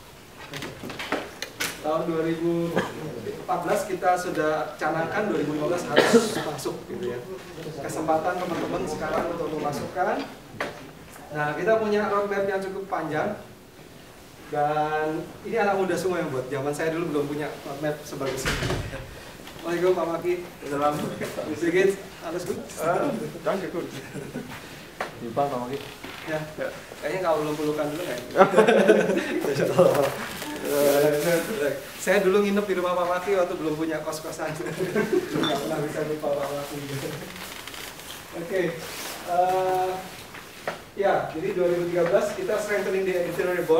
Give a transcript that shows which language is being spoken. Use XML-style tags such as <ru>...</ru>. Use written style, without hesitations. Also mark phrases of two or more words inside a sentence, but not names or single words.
<id>Tahun 2014 kita sudah canangkan 2015 harus masuk gitu ya. Kesempatan teman-teman sekarang untuk memasukkan. Nah, kita punya roadmap yang cukup panjang. Dan ini anak muda semua yang buat. Zaman saya dulu belum punya roadmap sebagus ini. Assalamualaikum Pak Maki. Dalam sedikit,</id> <de>alles gut? Danke, gut.</de> <id>Lupa Pak Maki. Ya, kayaknya kalau belum pelukan dulu nggak? Saya dulu nginep di rumah Pak Maki waktu belum punya kos-kosan. Nggak pernah bisa lupa Pak Maki. Oke. Ya, jadi 2013 kita strengthening di</id> <en>editorial board.</en>